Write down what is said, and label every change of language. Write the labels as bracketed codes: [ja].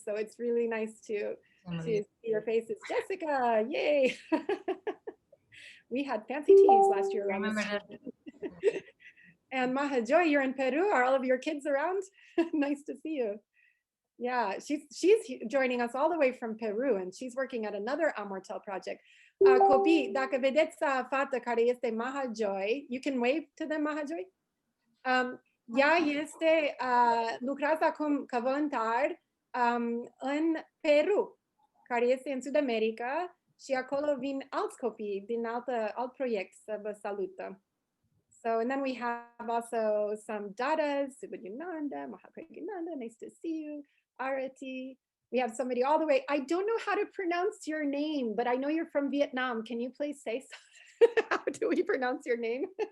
[en] So it's really nice to see your faces. Jessica, yay. We had fancy teas last year. And Maha Joy, you're in Peru. Are all of your kids around? Nice to see you. Yeah, she's joining us all the way from Peru, and she's working at another AMURTEL project. [ro] Copii, dacă vedeți fata care este Maha Joy, [en] you can wave to them, [ro] Maha Joy. Ea este, lucrează acum ca voluntar în Peru, care este în Sud America, și acolo vin alți copii din alt proiect să vă salută. [en] So, and then we have also some dadas, Subhadyananda, Mahapragnanda, nice to see you, Arati. We have somebody all the way. I don't know how to pronounce your name, but I know you're from Vietnam. Can you please say so? How do we pronounce your name?